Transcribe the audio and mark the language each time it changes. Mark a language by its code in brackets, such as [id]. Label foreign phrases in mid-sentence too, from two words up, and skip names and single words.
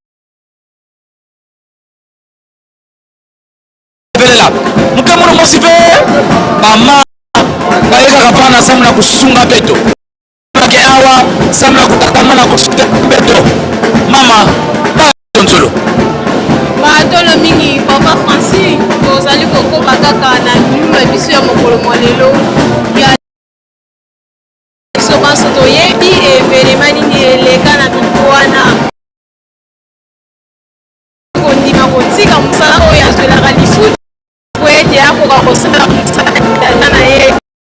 [kg] velela mukamuro mosi ve mama baeka kapana samna kusunga beto ke awa samna kutakama na kusunga beto mama tonzolo [ln] baatolo mingi papa Francis tozali kokoba kaka na nyuma biso ya mokolo mwa lelo ya biso banso toyebi evenema nini eleka na mitu wana kondima kotika mosala oyo azwelaka lifuti po ete akoka kosala mosala tata na ye